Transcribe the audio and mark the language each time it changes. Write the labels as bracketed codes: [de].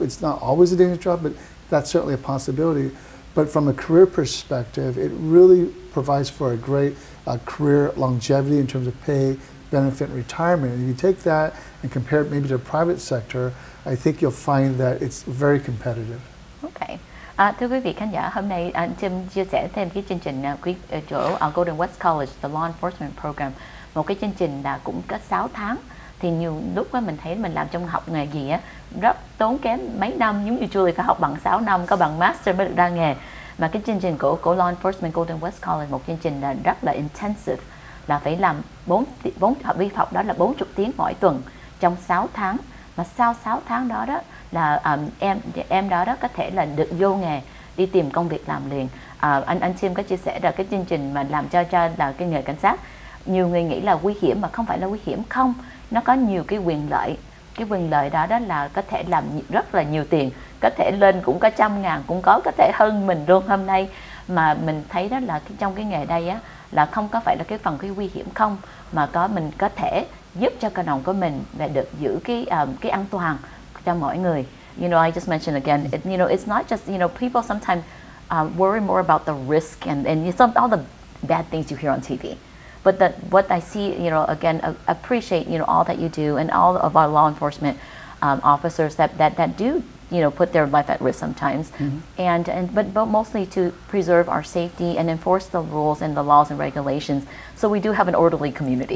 [en] It's not always a dangerous job, but that's certainly a possibility. But from a career perspective, it really provides for a great career longevity in terms of pay, benefit, and retirement. And if you take that and compare it maybe to the private sector, I think you'll find that it's very competitive. Okay. [vi] Thưa quý vị khán giả, hôm nay anh Chân chia sẻ thêm cái chương trình chỗ Golden West College, the Law Enforcement Program, một cái chương trình là cũng có 6 tháng. Thì nhiều lúc á mình thấy mình làm trong học nghề gì á rất tốn kém mấy năm, giống như Julie phải học bằng 6 năm, có bằng master mới được ra nghề. Mà cái chương trình của Law Enforcement Golden West College, một chương trình là rất là intensive, là phải làm 4 vi học đó là 40 tiếng mỗi tuần trong 6 tháng. Mà sau 6 tháng đó là em đó có thể là được vô nghề, đi tìm công việc làm liền. Anh Tim có chia sẻ là cái chương trình mà làm cho là cái nghề cảnh sát, nhiều người nghĩ là nguy hiểm mà không phải là nguy hiểm, không, nó có nhiều cái quyền lợi. Cái quyền lợi đó là có thể làm rất là nhiều tiền, có thể lên cũng có 100.000, cũng có thể hơn mình luôn. Hôm nay mà mình thấy đó là trong cái nghề đây á là không có phải là cái phần nguy hiểm không, mà mình có thể giúp cho cộng đồng của mình để được giữ cái an toàn cho mỗi người. [en] You know, I just mentioned again, it's not just, people sometimes worry more about the risk and all the bad things you hear on TV. But what I see, again, appreciate, all that you do, and all of our law enforcement officers that do, put their life at risk sometimes, but mostly to preserve our safety and enforce the rules and the laws and regulations, so we do have an orderly community.